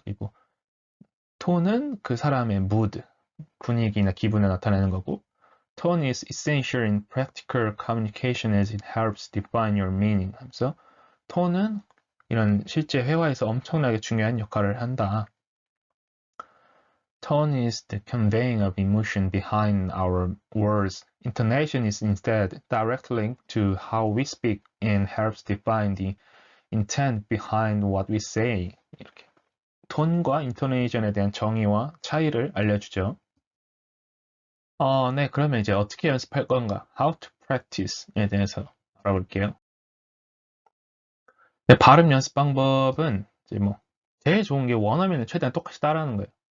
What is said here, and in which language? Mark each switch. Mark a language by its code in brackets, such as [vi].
[ko] 그리고 톤은 그 사람의 mood, 분위기나 기분을 나타내는 거고 [en] Tone is essential in practical communication as it helps define your meaning [ko] 하면서 톤은 이런 실제 회화에서 엄청나게 중요한 역할을 한다. [en] Tone is the conveying of emotion behind our words. Intonation is instead direct link to how we speak and helps define the intent behind what we say. [ko] 이렇게 톤과 인토네이션에 대한 정의와 차이를 알려주죠. 네, 그러면 이제 어떻게 연습할 건가? How to practice에 대해서 알아볼게요. 네, 발음 연습 방법은 이제 뭐 제일 좋은 게 원어민을 최대한 똑같이 따라하는 거예요.